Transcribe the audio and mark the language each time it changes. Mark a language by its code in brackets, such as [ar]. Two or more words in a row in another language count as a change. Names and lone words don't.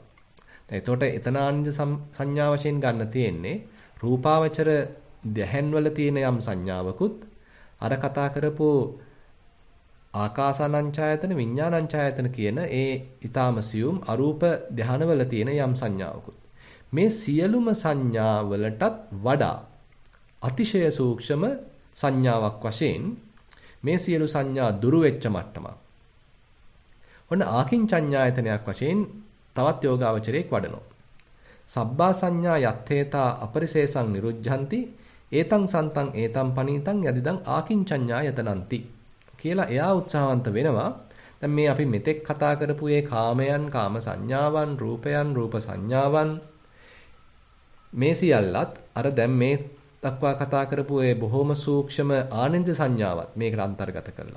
[si] දැන් එතකොට එතන ආනෙන්ජ සංඥා වශයෙන් ගන්න තියෙන්නේ රූපාවචර දැහැන්වල තියෙන යම් සංඥාවකුත් අර කතා කරපු ආකාසානංචායතන විඥානංචායතන කියන ඒ ඊ타ම සියුම් අරූප ධානවල තියෙන යම් සංඥාවකුත් මේ සියලුම සංඥාවලටත් වඩා අතිශය සූක්ෂම සංඥාවක් වශයෙන් මේ සියලු සංඥා දුරු වෙච්ච මට්ටමක්. ඔන්න ආකින්චඤ්ඤායතනයක් වශයෙන් තවත් යෝගාවචරයක් වඩනවා. [pi] සබ්බා සංඥා යත්තේතා අපරිසේසං නිරුද්ධಂತಿ ඒතං සන්තං ඒතං පනීතං යදිදං ආකින්චඤ්ඤායතනಂತಿ [si] කියලා එයා උත්සාහවන්ත වෙනවා. දැන් මේ අපි මෙතෙක් කතා කරපු මේ කාමයන්, කාම සංඥාවන්, රූපයන්, රූප සංඥාවන් මේ සියල්ලත් අර දැන් මේ දක්වා කතා කරපු ඒ බොහොම සූක්ෂම ආනන්ද සංඥාවත් මේකට අන්තර්ගත කරලා.